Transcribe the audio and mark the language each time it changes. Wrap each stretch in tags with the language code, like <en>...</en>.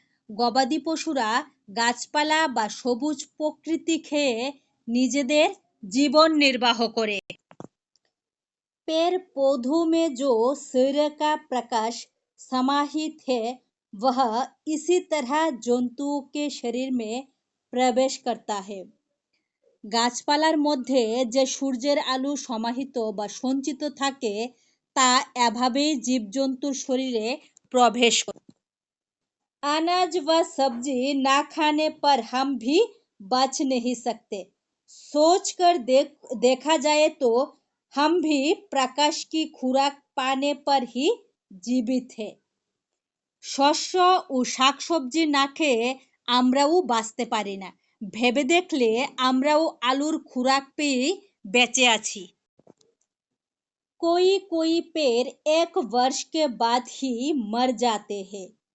<bn>গবাদি পশুরা গাছপালা বা সবুজ প্রকৃতি খেয়ে নিজেদের জীবন নির্বাহ করে।</bn> <hi>पेड़ पौधों में जो सूर्य का प्रकाश समाहित है वह इसी तरह जंतुओं के शरीर में प्रवेश करता है।</hi> <bn>গাছপালার মধ্যে যে সূর্যের আলো সমাহিত বা সঞ্চিত থাকে তা এভাবেই জীবজন্তুর শরীরে প্রবেশ করে।</bn> <hi>अनाज व सब्जी ना खाने पर हम भी बच नहीं सकते। सोच कर देखा जाए तो हम भी प्रकाश की खुराक पाने पर ही जीवित है।</hi> <bn>শস্য ও শাকসবজি না খেয়ে আমরাও বাঁচতে পারি না, ভেবে দেখলে আমরাও আলোর খুরাক পেয়ে বেঁচে আছি।</bn> <hi>कोई पेड़ एक वर्ष के बाद ही मर जाते हैं।</hi>